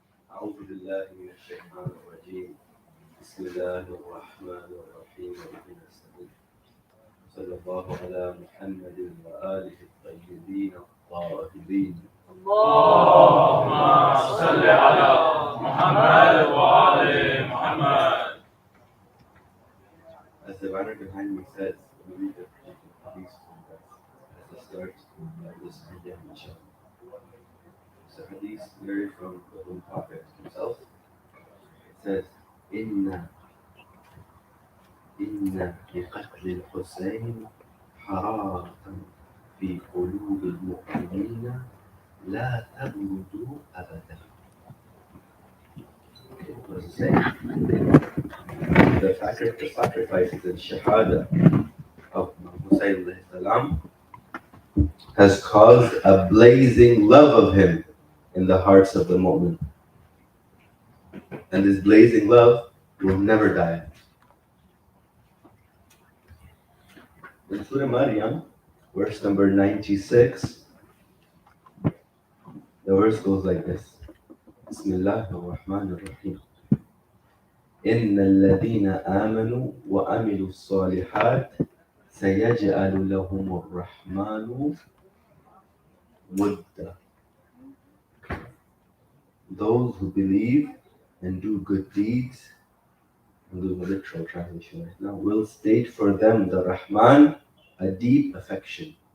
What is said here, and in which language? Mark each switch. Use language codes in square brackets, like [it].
[ar] أعوذ بالله من الشيطان الرجيم. بسم الله الرحمن الرحيم. اهدنا السبيل. صلى الله على محمد وآله الطيبين الطاهرين. اللهم صل على محمد وآل محمد. [en] As the banner behind me says, we read the hadith from that as the start of this video, inshallah. It's a hadith narrated from the Holy Prophet himself. It says, [ar] إن لقتل الحسين حرارة في قلوب المؤمنين لا تبرد أبدا. [en] Okay, what does it say? The sacrifice, the shahada of Hussein alayhi salam has caused a blazing love of him in the hearts of the mu'min. And this blazing love will never die. In Surah Maryam, verse number 96, the verse goes like this. [ar] Bismillah ar-Rahman ar-Rahim. إن الذين آمنوا وعملوا الصالحات سيجعل لهم الرحمن ودا. [en] Those who believe and do good deeds, I'm doing a literal translation right now, will state for them the Rahman a deep affection.